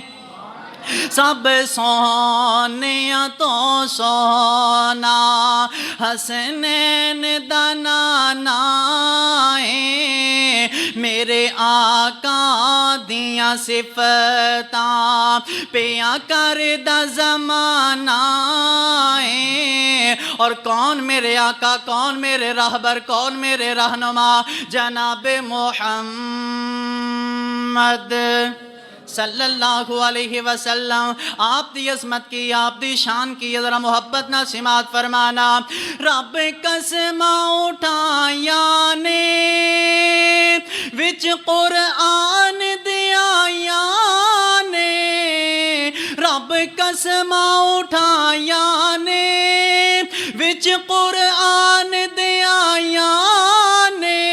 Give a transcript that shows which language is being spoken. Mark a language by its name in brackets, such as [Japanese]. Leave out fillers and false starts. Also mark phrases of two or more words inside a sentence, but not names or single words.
[Punjabi] سب سوہنیاں توں سوہنا حسنین دا نانا ہے. میرے آقا دیاں صفتاں پیا کردا زمانہ ہے. [Urdu] اور کون میرے آقا، کون میرے رہبر، کون میرے رہنما، جناب محمد [Arabic] صلى الله عليه وسلم. [Punjabi] آپ دی عظمت دی، آپ دی شان دی ذرا محبت نال سماعت فرمانا. رب قسماں اٹھایاں نے وچ قرآن دے آیاں نے. رب قسماں اٹھایاں نے وچ قرآن دے آیاں نے.